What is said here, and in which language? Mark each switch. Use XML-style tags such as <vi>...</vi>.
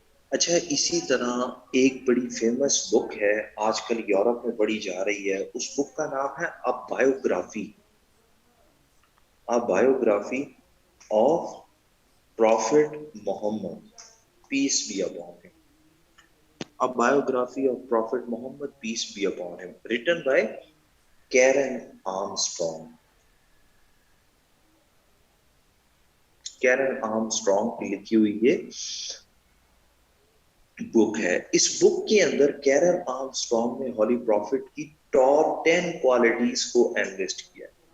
<ur>اچھا, اسی طرح ایک بڑی فیمس بک ہے آج کل یورپ میں پڑھی جا رہی ہے, اس بک کا نام ہے</ur> <en>A biography, a biography of Prophet Muhammad peace be upon him. A biography of Prophet Muhammad, peace be upon him, written by Karen Armstrong.</en> <ur>Karen Armstrong کی لکھی ہوئی یہ بک ہے. اس بک کے اندر کیرن آرمسٹرانگ نے ہولی پروفٹ کی ٹاپ 10 کوالٹیز کو انلسٹ کیا.</ur>